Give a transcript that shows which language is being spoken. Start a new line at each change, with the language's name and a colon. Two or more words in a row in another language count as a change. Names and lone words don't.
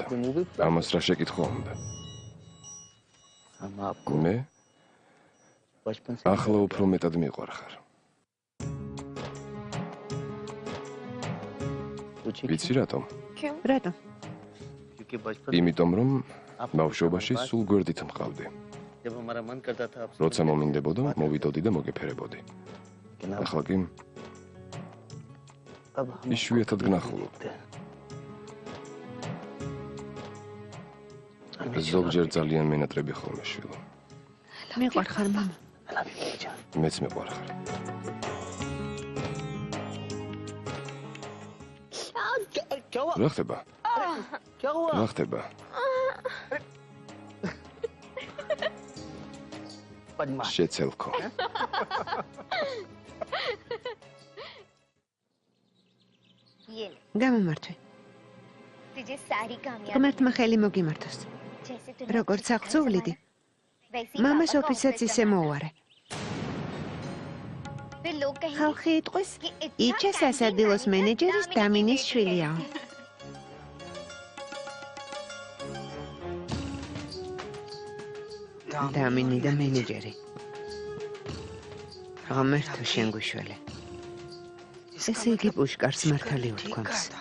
Hindi: आपने मूवी
Georgian: ამას რა შეკითხვა უნდა?
Hindi: हम आपको
Georgian: მე
Hindi: बचपन से
Georgian: ახლა უფრო მეტად მიყვარხარ.
Hindi: पूछे
Georgian: ვიცი რატომ? რატომ?
Hindi: क्योंकि बचपन
Georgian: იმიტომ რომ ბავშვობაში სულ გვერდით მყავდი.
Hindi: जब हमारा मन करता था आपसे
Georgian: როცა მომინდებოდა, მოვიდოდი და მოგეფერებოდი.
Hindi: लेकिन
Georgian: ახლა კი
Hindi: अब हम
Georgian: იშვიათად გნახულობ. ზოგჯერ ძალიან მენატრები ხოლმე შვილო. მიყვარხარ, მამა. მეც მიყვარხარ.
Hindi: क्या हुआ
Georgian: რა ხდება?
Hindi: क्या हुआ
Georgian: რა ხდება?
Hindi: बदमाश
Georgian: შეცელქო.
Hindi: ये ले
Georgian: გამომართვე.
Hindi: तुझे सारी कामयाबी
Georgian: ღმერთმა ხელი მოგიმართოს.
Hindi: जैसे तूने
Georgian: როგორც აღწოვლიდი,
Hindi: वैसे ही
Georgian: მამას
Hindi: पापा को
Georgian: ოფისაც
Hindi: offer
Georgian: ისე
Hindi: करना।
Georgian: მოუვარე.
Hindi: फिर लोग कहेंगे
Georgian: ხალხი იტყვის,
Hindi: कि इतना
Georgian: იჩა
Hindi: fancy
Georgian: სასადილოს
Hindi: manager
Georgian: მენეჯერის
Hindi: दामिनी
Georgian: დამინის
Hindi: की
Georgian: შვილია. დამინი და მენეჯერი. ღმერთო შენ გვიშველე. ესე იგი პუშკარს მართალი უთქვამს.